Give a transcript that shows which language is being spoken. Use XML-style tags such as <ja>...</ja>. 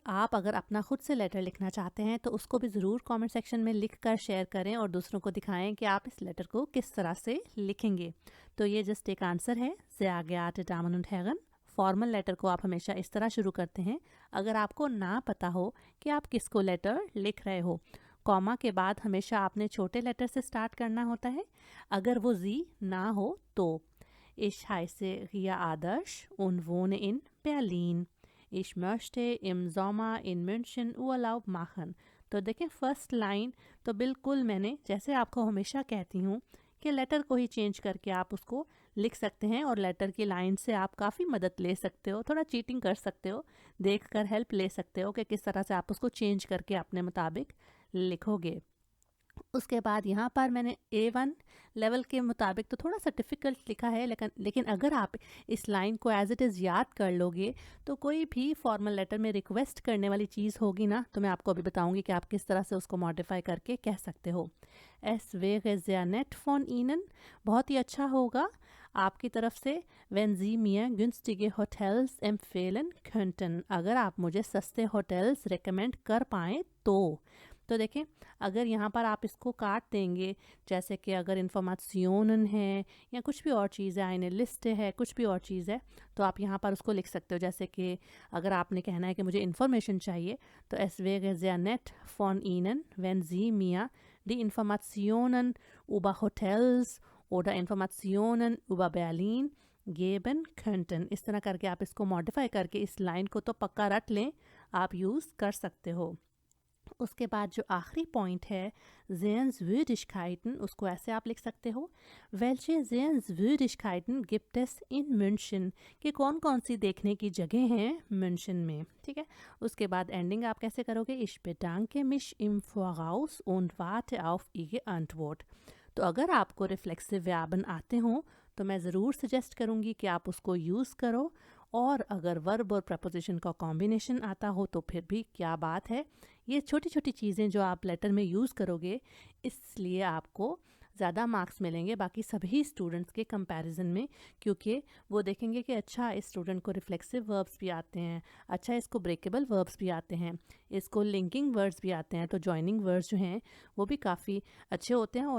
<hi>आप अगर अपना खुद से लेटर लिखना चाहते हैं तो उसको भी ज़रूर कमेंट सेक्शन में लिख कर शेयर करें और दूसरों को दिखाएं कि आप इस लेटर को किस तरह से लिखेंगे। तो ये जस्ट एक आंसर है।</hi> <de>sehr geehrte Damen und Herren,</de> <hi>formal letter को आप हमेशा इस तरह शुरू करते हैं अगर आपको ना पता हो कि आप किसको लेटर लिख रहे हो। कॉमा के बाद हमेशा आपने छोटे लेटर से स्टार्ट करना होता है। अगर वो जी ना हो तो</hi> <de>Ich heiße Ria Adarsh und wohne in Berlin. Ich möchte im Sommer in München Urlaub machen.</de> <hi>तो देखें फर्स्ट लाइन तो बिल्कुल मैंने, जैसे आपको हमेशा कहती हूँ कि लेटर को ही चेंज करके आप उसको लिख सकते हैं, और लेटर की लाइन से आप काफ़ी मदद ले सकते हो, थोड़ा चीटिंग कर सकते हो, देखकर हेल्प ले सकते हो कि किस तरह से आप उसको चेंज करके अपने मुताबिक लिखोगे। उसके बाद यहाँ पर मैंने A1 लेवल के मुताबिक तो थोड़ा सा डिफ़िकल्ट लिखा है, लेकिन अगर आप इस लाइन को एज इट इज़ याद कर लोगे तो कोई भी फॉर्मल लेटर में रिक्वेस्ट करने वाली चीज़ होगी ना, तो मैं आपको अभी बताऊंगी कि आप किस तरह से उसको मॉडिफाई करके कह सकते हो।</hi> <de>Es wäre sehr nett von Ihnen,</de> <hi>बहुत ही अच्छा होगा आपकी तरफ से,</hi> <de>wenn Sie mir günstige Hotels empfehlen könnten,</de> <hi>अगर आप मुझे सस्ते होटल्स रेकमेंड कर पाएँ तो देखें अगर यहाँ पर आप इसको काट देंगे, जैसे कि अगर इन्फॉर्मेशन है या कुछ भी और चीज़ है, आइने लिस्ट है, कुछ भी और चीज़ है, तो आप यहाँ पर उसको लिख सकते हो। जैसे कि अगर आपने कहना है कि मुझे इन्फॉर्मेशन चाहिए तो</hi> <de>es wäre sehr nett von Ihnen, wenn Sie mir die Informationen über Hotels oder Informationen über Berlin geben könnten।</de> <hi>इस तरह करके आप इसको मॉडिफाई करके इस लाइन को तो पक्का रट लें, आप यूज़ कर सकते हो। उसके बाद जो आखिरी पॉइंट है Sehenswürdigkeiten, उसको ऐसे आप लिख सकते हो</hi> <de>Welche Sehenswürdigkeiten gibt es in München,</de> <hi>कि कौन कौन सी देखने की जगह हैं म्यूनशन में। ठीक है, उसके बाद एंडिंग आप कैसे करोगे?</hi> <de>Ich bedanke mich im Voraus und warte auf Ihre Antwort।</de> <hi>तो अगर आपको रिफ्लेक्सिव व्यापन आते हों तो मैं ज़रूर सजेस्ट करूँगी कि आप उसको यूज़ करो, और अगर वर्ब और प्रपोजिशन का कॉम्बिनेशन आता हो तो फिर भी क्या बात है। ये छोटी छोटी चीज़ें जो आप लेटर में यूज़ करोगे, इसलिए आपको ज़्यादा मार्क्स मिलेंगे बाकी सभी स्टूडेंट्स के कंपैरिजन में, क्योंकि वो देखेंगे कि अच्छा इस स्टूडेंट को रिफ्लेक्सिव वर्ब्स भी आते हैं, अच्छा इसको ब्रेकेबल वर्ब्स भी आते हैं, इसको लिंकिंग वर्ड्स भी आते हैं, तो जॉइनिंग वर्ड्स जो हैं वो भी काफ़ी अच्छे होते हैं।</hi>